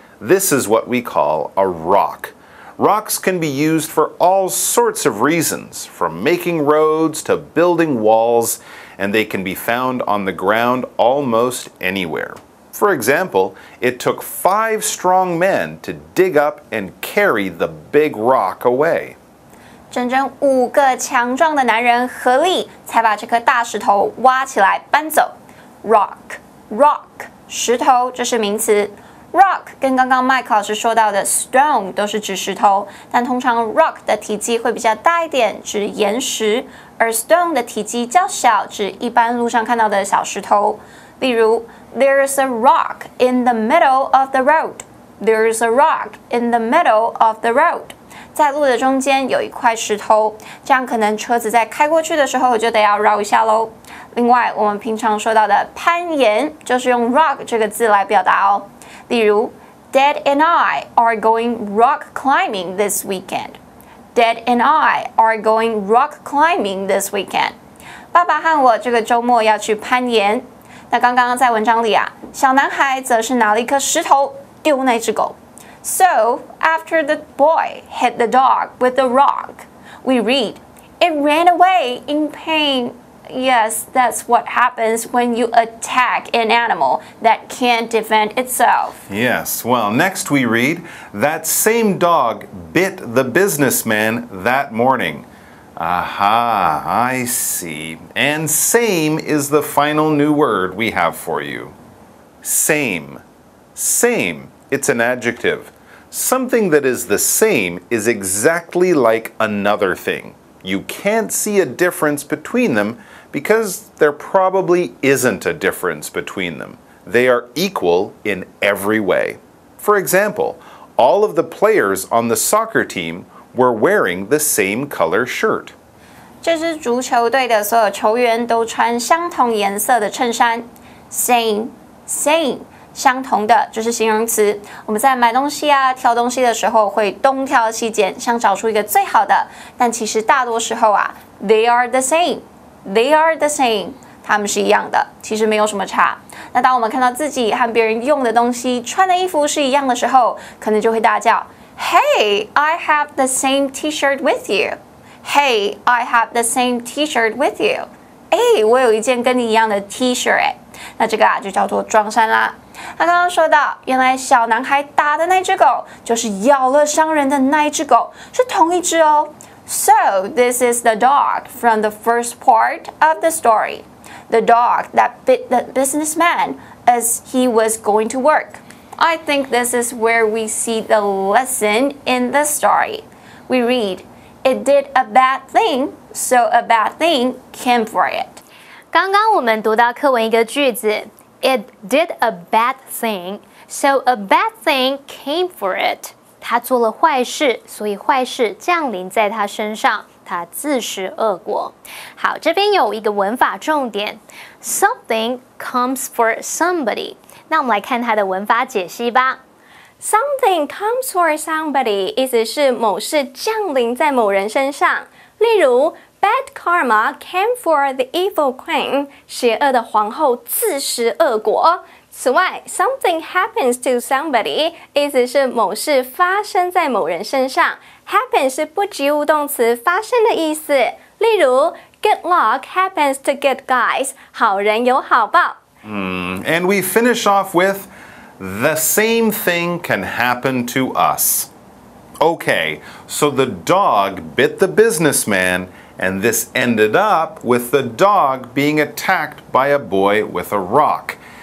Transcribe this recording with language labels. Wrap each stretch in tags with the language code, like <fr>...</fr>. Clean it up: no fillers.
<en>This is what we call a rock. Rocks can be used for all sorts of reasons, from making roads to building walls, and they can be found on the ground almost anywhere. For example, it took 5 strong men to dig up and carry the big rock away.</en> <zh>整整5个强壮的男人合力，才把这颗大石头挖起来搬走。 Rock， 石头，这是名词。 Rock 跟刚刚麦克老师说到的 stone 都是指石头，但通常 rock 的体积会比较大一点，指岩石，而 stone 的体积较小，指一般路上看到的小石头。例如</zh> <en>，There's a rock in the middle of the road. There's a rock in the middle of the road.</en> <zh>在路的中间有一块石头，这样可能车子在开过去的时候就得要绕一下咯。另外，我们平常说到的攀岩，就是用 rock 这个字来表达哦。例如</zh> <en>，Dad and I are going rock climbing this weekend. Dad and I are going rock climbing this weekend.</en> <zh>爸爸和我这个周末要去攀岩。那刚刚在文章里啊，小男孩则是拿了一颗石头丢那只狗。</zh> <en>So, after the boy hit the dog with the rock, we read, it ran away in pain. Yes, that's what happens when you attack an animal that can't defend itself. Yes, well, next we read, that same dog bit the businessman that morning. Aha, I see. And same is the final new word we have for you. Same. Same. It's an adjective. Something that is the same is exactly like another thing. You can't see a difference between them because there probably isn't a difference between them. They are equal in every way. For example, all of the players on the soccer team were wearing the same color shirt.</en> <zh>这支足球队的所有球员都穿相同颜色的衬衫。 Same, same. 相同的就是形容词。我们在买东西啊、挑东西的时候会东挑西拣，想找出一个最好的。但其实大多时候啊 ，</zh> <en>they are the same, they are the same，</en> <zh>他们是一样的，其实没有什么差。那当我们看到自己和别人用的东西、穿的衣服是一样的时候，可能就会大叫 ，</zh> <en>Hey, I have the same T-shirt with you. Hey, I have the same T-shirt with you.</en> <zh>哎，我有一件跟你一样的 T-shirt 哎。那这个啊就叫做撞衫啦。他刚刚说到，原来小男孩打的那只狗，就是咬了伤人的那一只狗，是同一只哦。</zh> <en>So this is the dog from the first part of the story, the dog that bit the businessman as he was going to work. I think this is where we see the lesson in the story. We read, "It did a bad thing, so a bad thing came for it."</en> <zh>刚刚我们读到课文一个句子 ，</zh> <en>It did a bad thing, so a bad thing came for it.</en> <zh>他做了坏事，所以坏事降临在他身上，他自食恶果。好，这边有一个文法重点 ，</zh> <en>something comes for somebody。</en> <zh>那我们来看它的文法解析吧。</zh> <en>Something comes for somebody</en> <zh>意思是某事降临在某人身上，例如。</zh> <en>Bad karma came for the evil queen.</en> <zh>邪恶的皇后自食恶果。此外 ，</zh> <en>something happens to somebody</en> <zh>意思是某事发生在某人身上。 Happen 是不及物动词发生的意思。例如</zh> <en>，Good luck happens to good guys.</en> <zh>好人有好报。</zh> <en>And we finish off with, the same thing can happen to us. Okay, so the dog bit the businessman. And this ended up with the dog being attacked by a boy with a rock.</en>